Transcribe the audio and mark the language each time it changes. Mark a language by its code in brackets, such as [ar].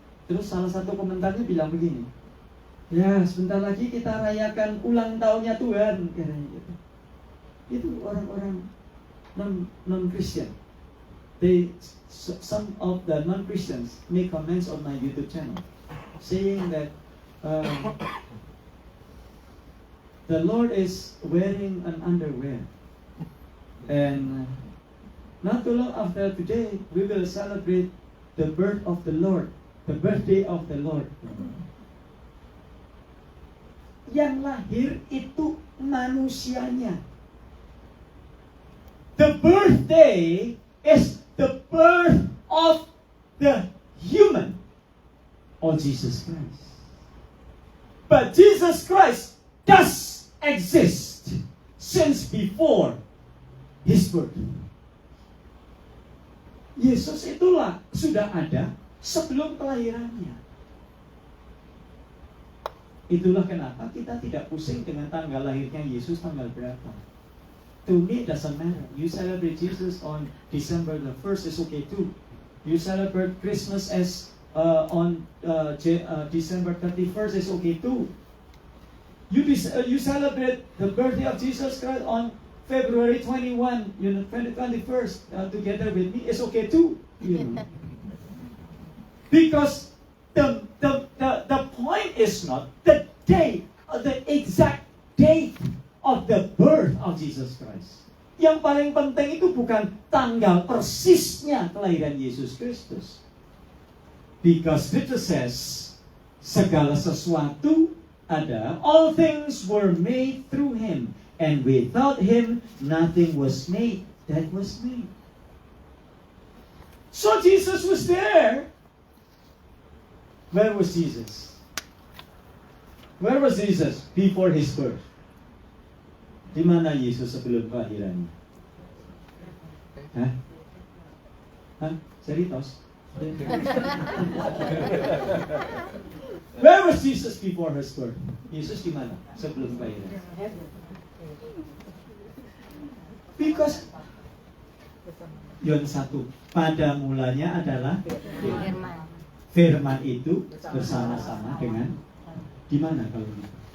[id] Terus salah satu komentarnya bilang begini, ya sebentar lagi kita rayakan ulang tahunnya Tuhan, katanya gitu. Itu orang-orang non Kristen. [en] They some of the non-Christians make comments on my YouTube channel saying that the Lord is wearing an underwear, and not too long after today we will celebrate the birth of the Lord, the birthday of the Lord. [id] Yang lahir itu manusianya. [en] The birthday is the birth of the human, or Jesus Christ. But Jesus Christ does exist since before His birth. [id] Yesus itulah sudah ada sebelum kelahirannya. Itulah kenapa kita tidak pusing dengan tanggal lahirnya Yesus tanggal berapa. [en] To me it doesn't matter. You celebrate Jesus on December the 1st is okay too. You celebrate Christmas as on December 31st is okay too. You celebrate the birthday of Jesus Christ on February 21, 21st together with me is okay too. Because the point is not the date, the exact date of the birth of Jesus Christ. [id] Yang paling penting itu bukan tanggal persisnya kelahiran Yesus Kristus. [en] Because Scripture says, [id] segala sesuatu ada, [en] all things were made through Him, and without Him nothing was made that was made. So Jesus was there. Where was Jesus? Where was Jesus before His birth? [id] Di mana Yesus sebelum kelahirannya? Hah? Serius? [en] Where was Jesus before His birth? [id] Yesus di mana sebelum kelahiran? Because Yohanes 1, pada mulanya adalah Firman itu bersama-sama dengan di mana kalau gitu?